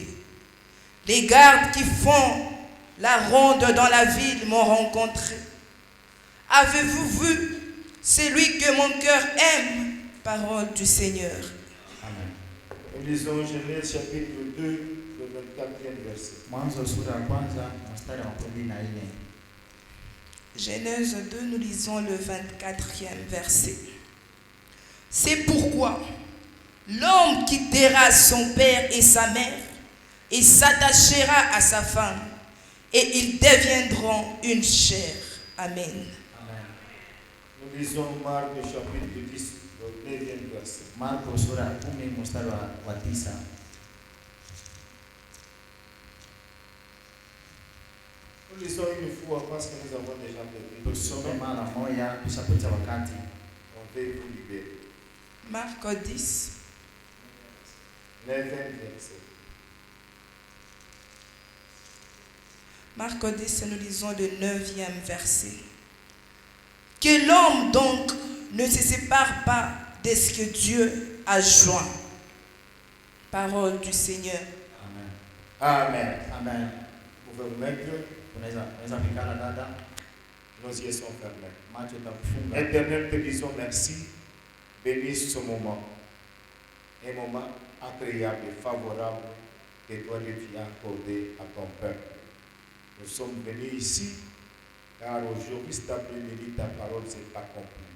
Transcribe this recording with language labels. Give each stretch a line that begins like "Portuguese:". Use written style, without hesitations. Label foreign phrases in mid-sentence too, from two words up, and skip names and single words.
French: Les gardes qui font la ronde dans la ville m'ont rencontré. Avez-vous vu celui que mon cœur aime? Parole du Seigneur. Amen. Nous lisons Genèse chapitre 2, le 24e verset.
Swahili: Mwanzo sura ya kwanza mstari wa 14.
French: Genèse 2, nous lisons le 24e verset. C'est pourquoi l'homme quittera son père et sa mère et s'attachera à sa femme, et ils deviendront une chair. Amen. Amen. Nous lisons Marc chapitre 10, le 9e verset.
Swahili: Marko sura ya 10 mstari wa 9.
French: Nous lisons une fois parce que nous avons déjà perdu.
Swahili: Tusome mara moja tusapita wakati.
French: On veut vous libérer. Marc 10, 9e verset. Marc 10, nous lisons le 9e verset. Que l'homme donc ne se sépare pas de ce que Dieu a joint. Parole du Seigneur. Amen. Amen. Amen. Vous pouvez vous mettre,
Swahili: Unaweza pikana dada,
French: nos yeux sont fermés.
Swahili: macho itakufunga.
French: Éternel, te disons merci. Bénis ce moment. un moment agréable et favorable que toi Dieu viens accorder à ton peuple. Nous sommes venus ici car aujourd'hui cet après-midi ta parole s'est accomplie.